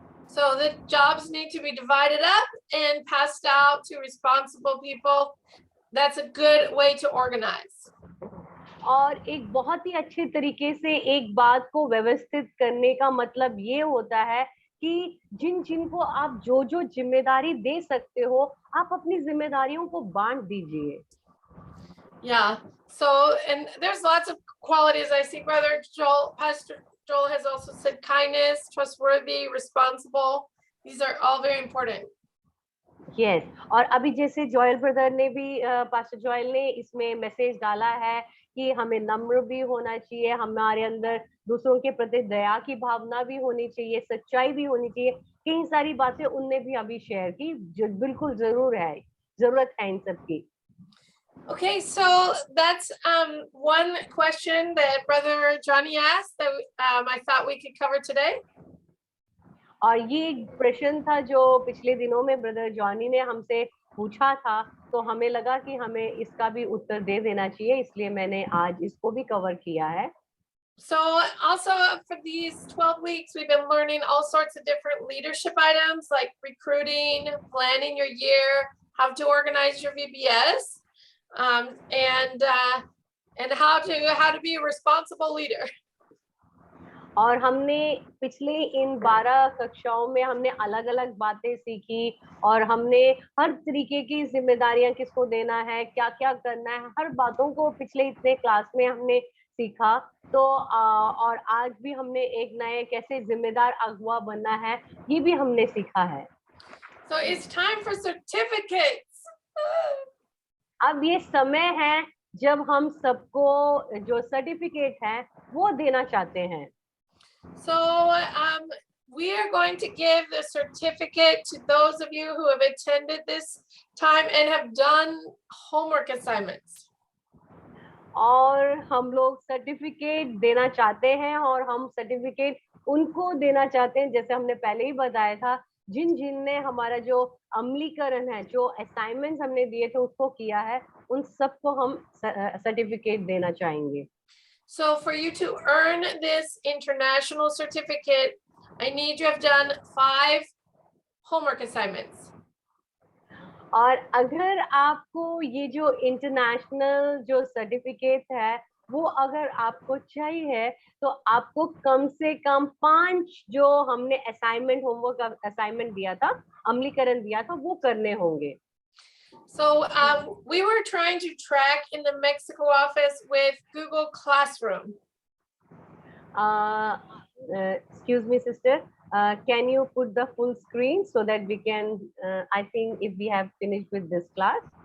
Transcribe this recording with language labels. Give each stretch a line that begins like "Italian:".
English: So the jobs need to be divided up and passed out to responsible people. That's a good way to organize.
Hindi: और एक बहुत ही अच्छे तरीके से एक बात को व्यवस्थित करने का मतलब ये होता है कि जिनको आप जो जिम्मेदारी दे सकते हो, आप अपनी जिम्मेदारियों को बांट दीजिए।
English: Yeah. So, and there's lots of qualities. I see Brother Joel, Pastor Joel has also said kindness, trustworthy, responsible. These are all very important. Yes.
Hindi: और अभी जैसे जॉयल ब्रदर ने भी, पास्टर जॉयल ने इसमें मैसेज डाला है कि हमें नम्र भी होना चाहिए, हमारे अंदर दूसरों के प्रति दया की भावना भी होनी चाहिए, सच्चाई भी होनी चाहिए। कई सारी बातें उनने भी अभी शेयर की, जो बिल्कुल जरूरत है इन सब की।
English: Okay, so that's one question that Brother Johnny asked that I thought we could cover today.
Hindi: और ये प्रश्न था जो पिछले दिनों में ब्रदर जॉनी ने हमसे पूछा था, तो हमें लगा कि हमें इसका भी उत्तर दे देना चाहिए, इसलिए मैंने आज इसको भी कवर किया है।
English: So also for these 12 weeks, we've been learning all sorts of different leadership items like recruiting, planning your year, how to organize your VBS, and how to be a responsible leader.
Hindi: और हमने पिछले इन 12 कक्षाओं में हमने अलग-अलग बातें सीखी और हमने हर तरीके की जिम्मेदारियां किसको देना है, क्या-क्या करना है, हर बातों को पिछले इतने क्लास में हमने सीखा। तो और आज भी हमने एक नए कैसे जिम्मेदार अगुवा बनना है, ये भी हमने सीखा है।
English: So it's time for certificates.
Hindi: अब ये समय है जब हम सबको जो सर्टिफिकेट है वो देना चाहते हैं।
English: So we are going to give the certificate to those of you who have attended this time and have done homework assignments.
Hindi: और हम लोग सर्टिफिकेट देना चाहते हैं और हम सर्टिफिकेट उनको देना चाहते हैं, जैसे हमने पहले ही बताया था, जिन ने हमारा जो अमलीकरण है, जो असाइनमेंट्स हमने दिए थे उसको किया है, उन सबको हम सर्टिफिकेट देना चाहेंगे।
English: So for you to earn this international certificate, I need you to have done 5 homework assignments.
Hindi: और अगर आपको ये जो इंटरनेशनल जो सर्टिफिकेट है वो अगर आपको चाहिए, तो आपको कम से कम 5 जो हमने असाइनमेंट होमवर्क असाइनमेंट दिया था, अमलीकरण दिया था, वो करने होंगे।
English: So we were trying to track in the Mexico office with Google Classroom. Excuse me, sister. Can you put the full screen so that we can, I think if we have finished with this class.